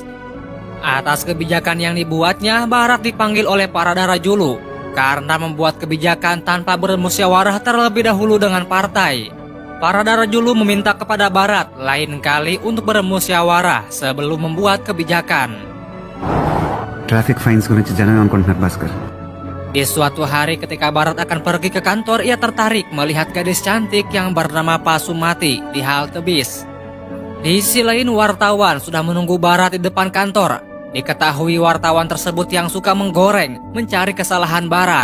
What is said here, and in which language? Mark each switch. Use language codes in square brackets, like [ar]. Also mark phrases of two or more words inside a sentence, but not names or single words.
[id] Atas kebijakan yang dibuatnya, Bharat dipanggil oleh para Darajulu karena membuat kebijakan tanpa bermusyawarah terlebih dahulu dengan partai. Para Darajulu meminta kepada Bharat lain kali untuk bermusyawarah sebelum membuat kebijakan. [en] Traffic fines [te] guరించి జనం అనుకుంటున్నారు Bhaskar. [id] Di suatu hari ketika Bharat akan pergi ke kantor, ia tertarik melihat gadis cantik yang bernama Pasumati di halte bis. Di sisi lain wartawan sudah menunggu Bharat di depan kantor. Diketahui wartawan tersebut yang suka menggoreng, mencari kesalahan Bharat.